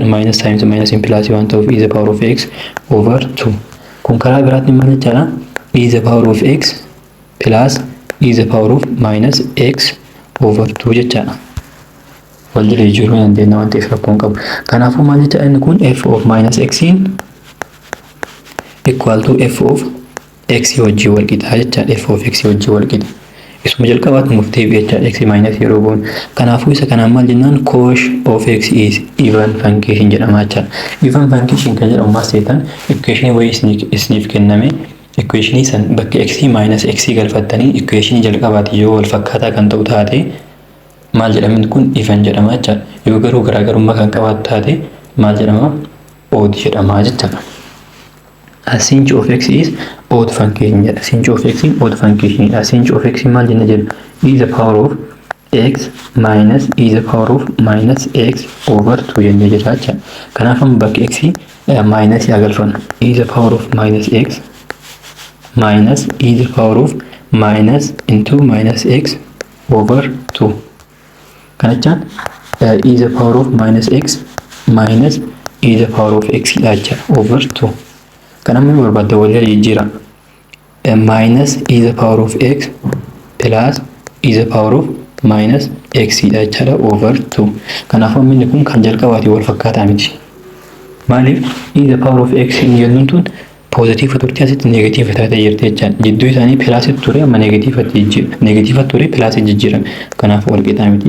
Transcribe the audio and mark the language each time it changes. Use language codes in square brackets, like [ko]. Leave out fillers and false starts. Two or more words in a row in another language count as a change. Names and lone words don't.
[en] Minus times minus in plus [om] waan ta'uuf [en] e the power of x over 2. [om] Kun karaa biraatti maal jechaadha? [en] E the power of x plus e the power of minus x over 2 jechaadha. [om] Wal jala jijjiiruu hin dandeenya waan ta'eef rakkoon qabu. Kanaafuu maal jechaadha inni kun [en] f of minus x equal to f of x [om] wajjin wal qixa jechaadha. [en] F of x [om] wajjin wal qixa. Isuma jalqabaatti murtee jechaadha x minus yeroo boonu. Kanaafuu isa kanaan maal jennaan [en] cosh of x is even function [om] jedhama jechaadha. [en] Even function [om] kan jedhamu maal seetan equation wayii isiniif kenname equation san bakka x minus x galfattanii equation jalqabaatti yoo wal fakkaataa kan ta'u taate maal jedhamin kun even jedhama jechaadha. Yoo garuu garaagarummaa kan qabaatu taate maal jedhama? Odd jedhama jechaadha. [en] Sinh of x is odd function jedha. Sinh of x is odd function. Sinh of x [om] maal jenna jedhu [en] e the power of x minus e the power of minus x over 2 [om] jennee jira jechaadha. Kanaaf amma bakka x minus yaa galfannu [en] e the power of minus x minus e the power of minus into minus x over 2. Kanachaan e the power of minus x minus e the power of x [om] dha jechaadha [en] over 2. [om] Kanamni barbaadde wal jala jijjiira. [en] Minus e the power of x plus e the power of minus x [om] dha jechaadha [en] over 2. [om] Kanaafuu inni kun kan jalqabaati wal fakkaataa miti. Maaliif [en] e the power of x [om] inni jennuun tun positive turte asitti negative taate jirti jechaadha. Jidduu isaanii plus ture amma negative jijjiirame. Negative ture plus jijjiirame. Kanaafuu wal qixaa miti.